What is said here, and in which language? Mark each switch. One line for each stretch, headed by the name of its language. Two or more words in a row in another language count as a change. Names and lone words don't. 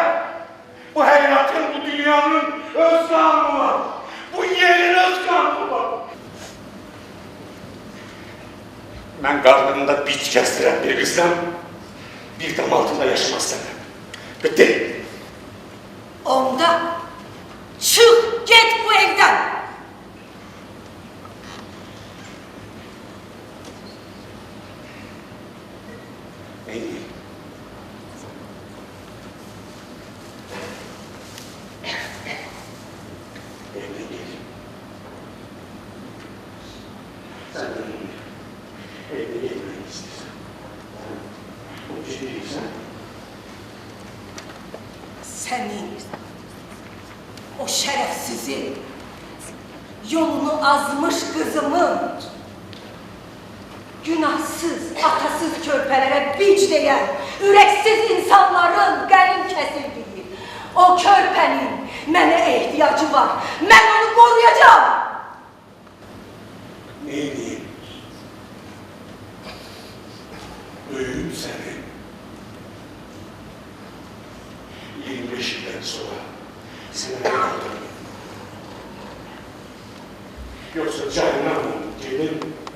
Azerbaijani: Bu həyatın, bu dünyanın öz kanunu var! Bu yerin öz kanunu var! Mən qarnımda biç kəsdirən bir qızdan bir dam altında yaşamaq istəmirəm. Bitti! Onda çıx, get bu evdən.
Turkish: Ne diyeyim? Evine gel. Sen de evine gelmeyi istiyorsan. Bu bir şey değilsen.
Azerbaijani: Sənin, o şərəfsizin, yolunu azmış qızımın, günahsız, atasız körpələrə bic deyən, ürəksiz insanların qənim kəsildiyi, o körpənin mənə ehtiyacı var, mən onu qoruyacağım.
Turkish: Ne diyeyim? Büyüğüm senin. 25 yıldan sonra seni kaldırdım. Yoksa cehennemden gelin.